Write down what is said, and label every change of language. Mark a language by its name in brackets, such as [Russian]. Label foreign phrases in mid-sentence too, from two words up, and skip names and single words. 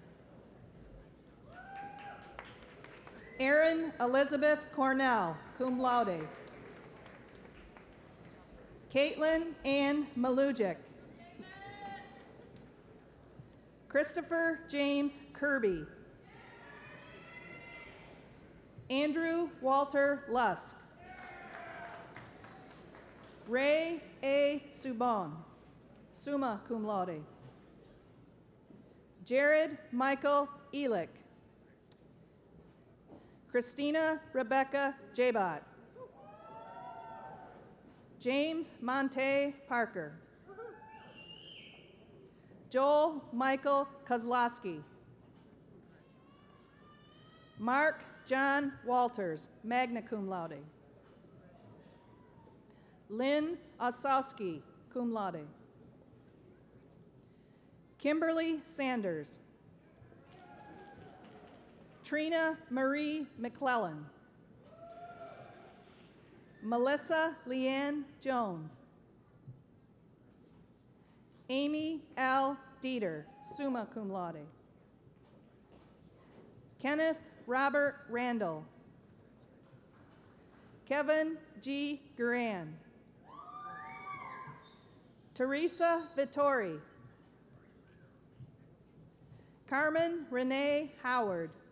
[English] Erin Elizabeth Cornell, [Latin] cum laude. [English] Caitlin Ann Malujic. Christopher James Kirby. Andrew Walter Lusk. Ray A. Subon, [Latin] summa cum laude. [English] Jared Michael Elick. Christina Rebecca Jabot. James Monte Parker. Joel Michael Kozlowski. Mark John Walters, [Latin] magna cum laude. [English] Lynn Osowski, [Latin] cum laude. [English] Kimberly Sanders. Trina Marie McClellan. Melissa Leanne Jones. Amy L. Dieter, [Latin] summa cum laude. [English] Kenneth Robert Randall. Kevin G. Guran. Teresa Vittori. Carmen Renee Howard.